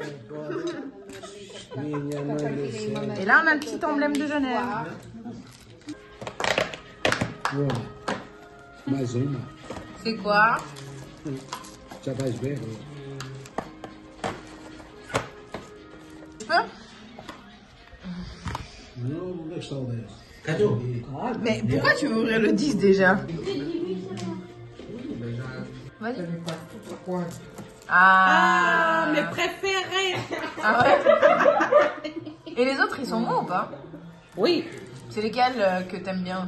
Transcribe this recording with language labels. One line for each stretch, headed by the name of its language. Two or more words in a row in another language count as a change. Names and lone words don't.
French: Et là, on a le petit emblème de Genève. C'est quoi?
Portuguese: Já vais ver.
French: Tu peux?
Portuguese: Não, onde é que está o 10?
French: Cadeau. Mais pourquoi tu veux ouvrir le 10 déjà? Vas-y. Ah, Mes préférés. Ah ouais. Et les autres, ils sont bons ou pas? Oui, C'est lesquels que t'aimes bien?